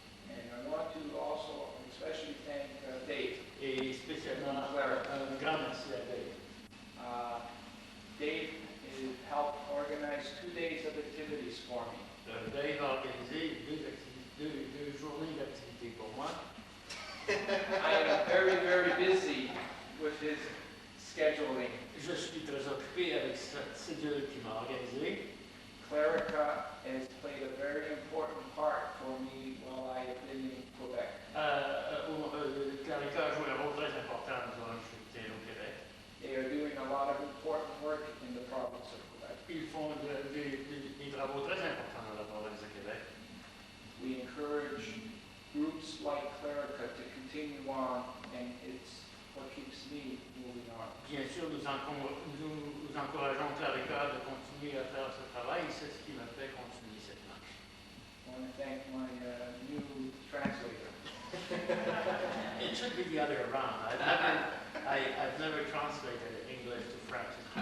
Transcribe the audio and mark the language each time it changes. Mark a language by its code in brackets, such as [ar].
[en] And I want to also especially thank Dave. [fr] Et spécialement un grand merci à Dave. [en] Dave has helped organize 2 days of activities for me. [fr] Dave a organisé deux journées d'activité pour moi. [en] I am very, very busy with his scheduling. [fr] Je suis très occupé avec cette cédule qu'il m'a organisée. [en] Clarica has played a very important part for me while I have been in Quebec. [fr] Clarica a joué un rôle très important durant que j'étais au Québec. [en] They are doing a lot of important work in the province of Quebec. [fr] Ils font des travaux très importants dans la province de Québec. [en] We encourage groups like Clarica to continue on, and it's what keeps me moving on. [fr] Bien sûr, nous encourageons Clarica de continuer à faire ce travail, c'est ce qui me fait continuer cette marche. [en] I want to thank my new translator. It should be the other way around. I've never translated English to French.